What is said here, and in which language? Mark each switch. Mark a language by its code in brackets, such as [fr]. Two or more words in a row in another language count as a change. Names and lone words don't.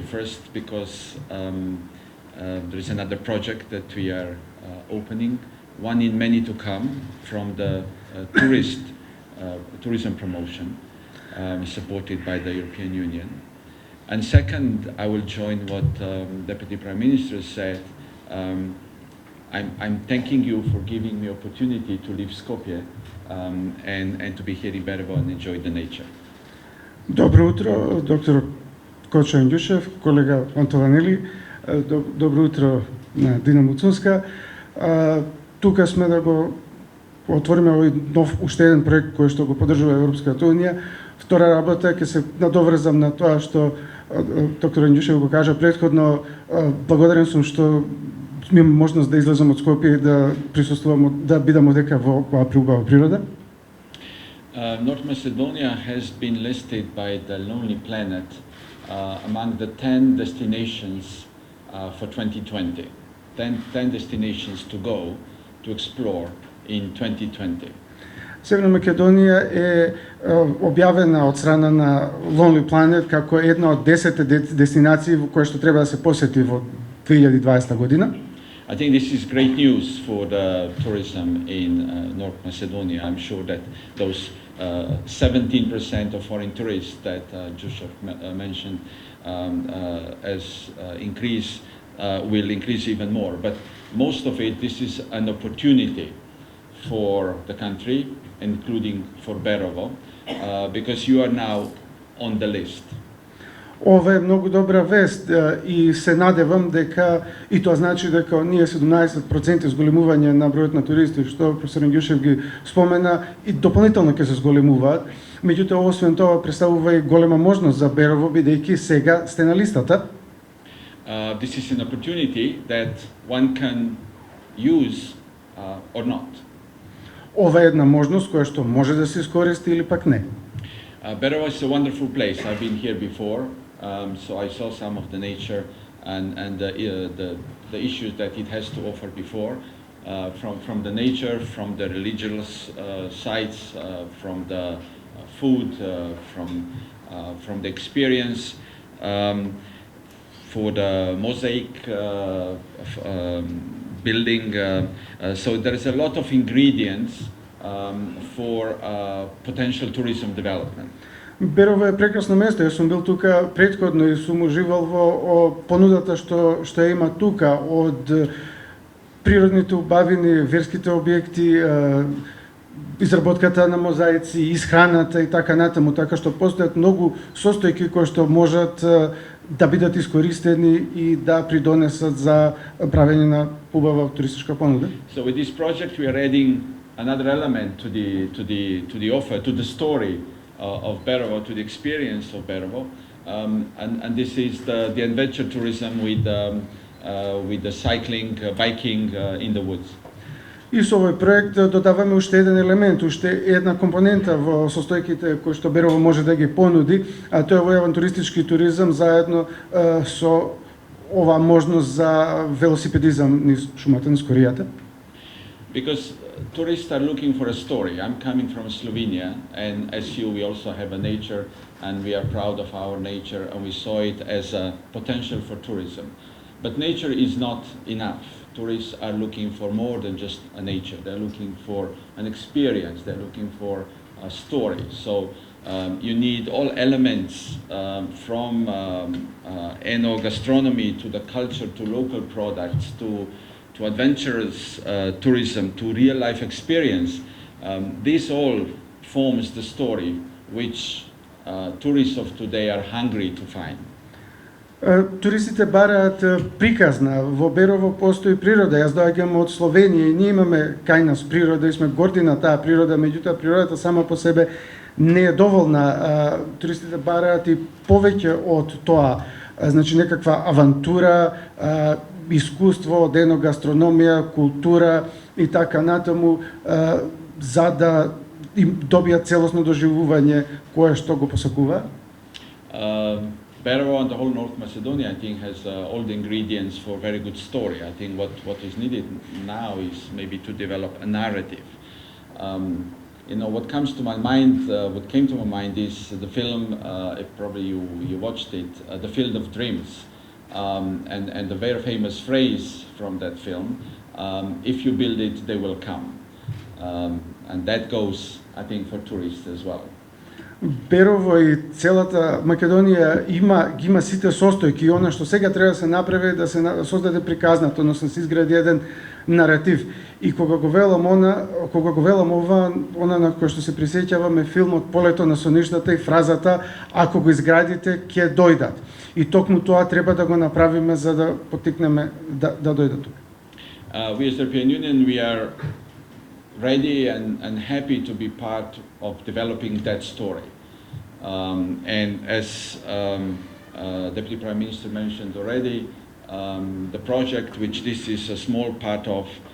[en] First, because there is another project that we are opening, one in many to come from the tourism promotion supported by the European Union. And second, I will join what Deputy Prime Minister said. I'm thanking you for giving me opportunity to leave Skopje and to be here in Berovo and enjoy the nature. [mk] Добро утро, доктор Кочо Индюшев, колега Антованели. Добро утро на Дина Муцунска. Тука сме да го отвориме овој нов уште еден проект кој што го поддржува Европската унија. Втора работа ќе се надоврзам на тоа што доктор Индюшев го кажа претходно. Благодарен сум што имам можност да излезам од Скопје и да присуствувам, да бидам одека во оваа преубава природа. [en] North Macedonia has been listed by the Lonely Planet among the 10 destinations for 2020. 10 destinations to go, to explore in 2020. [mk] Северна Македонија е објавена од страна на Lonely Planet како една од 10 дестинации во кои што треба да се посети во 2020 година. [en] I think this is great news for the tourism in North Macedonia. I'm sure that those 17% of foreign tourists that Jusuf mentioned as increase will increase even more. But most of it, this is an opportunity for the country, including for Berovo, because you are now on the list. [mk] Ова е многу добра вест и се надевам дека и тоа значи дека ние 17% зголемување на бројот на туристи што професор Индюшев ги спомена и дополнително ќе се зголемуваат. Меѓутоа освен тоа представува и голема можност за Берово бидејќи сега сте на листата. [en] This is an opportunity that one can use or not. [mk] Ова е една можност која што може да се искористи или пак не. [en] Berovo is a wonderful place. I've been here before, so I saw some of the nature and the issues that it has to offer before, from the nature, from the religious sites, from the food, from the experience, for the mosaic building. So there is a lot of ingredients for potential tourism development. [mk] Берово е прекрасно место. Јас сум бил тука претходно и сум уживал во понудата што има тука, од природните убавини, верските објекти, изработката на мозаици, исхраната и така натаму, така што постојат многу состојки кои што можат да бидат искористени и да придонесат за правење на убава туристичка понуда. [en] So with this project we are adding another element to the offer, to the story of Berovo, to the experience of Berovo, and this is the adventure tourism with the cycling, biking in the woods. [mk] И со овој проект додаваме уште еден елемент, уште една компонента во состојките кои што Берово може да ги понуди, а тоа е овој авантуристички туризам заедно со оваа можност за велосипедизам низ шумата низ коријата. [en] Because tourists are looking for a story. I'm coming from Slovenia, and as you, we also have a nature, and we are proud of our nature, and we saw it as a potential for tourism. But nature is not enough. Tourists are looking for more than just a nature. They're looking for an experience. They're looking for a story. So you need all elements from enogastronomy to the culture to local products to adventurous tourism, to real-life experience. This all forms the story which tourists of today are hungry to find. [mk] Туристите бараат приказна. Во Берово постои природа. Јас доаѓам од Словенија и ние имаме кај нас природа и сме горди на таа природа, меѓутоа природата сама по себе не е доволна. Туристите бараат и повеќе од тоа. Значи некаква авантура, искуство, од еногастрономија, култура и така натаму, за да им добијат целосно доживување кое што го посакува. [en] Berovo and the whole North Macedonia, I think, has all the ingredients for a very good story. I think what is needed now is maybe to develop a narrative. What comes to my mind, what came to my mind is the film, if probably you watched it, The Field of Dreams, and the very famous phrase from that film, if you build it, they will come. And that goes, I think, for tourists as well. [mk] Берово и целата Македонија ги има сите состојки и она што сега треба да се направи да се создаде приказната, односно да се изгради еден наратив. И кога го велам ова, она на кој што се присеќаваме филмот Полето на соништата и фразата ако го изградите ќе дојдат. И токму тоа треба да го направиме за да поттикнеме да дојдат тука. [en] We as the European Union, we are ready and happy to be part of developing that story. And as Deputy Prime Minister mentioned already, the project, which this is a small part of,